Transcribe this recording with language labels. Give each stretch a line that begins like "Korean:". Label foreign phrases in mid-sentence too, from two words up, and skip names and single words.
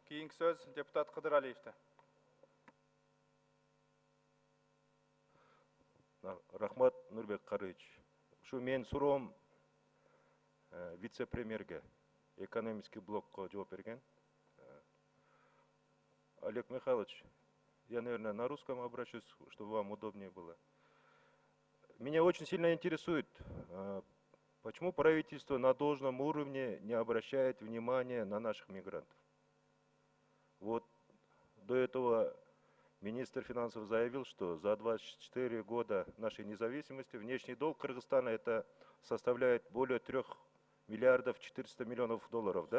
Kazakh: Кейінгі сөз депутат Қыдыралиевте.
Kyrgyz: Рахмат, Нурбек Карыч. Шу мен суром вице-премьерге экономический блокқа жооп берген.
Russian: Олег Михайлович, я, наверное, на русском обращусь, чтобы вам удобнее было. Меня очень сильно интересует, почему правительство на должном уровне не обращает внимания на наших мигрантов. Вот до этого министр финансов заявил, что за 24 года нашей независимости внешний долг Кыргызстана это составляет более 3 миллиардов 400 миллионов долларов, да?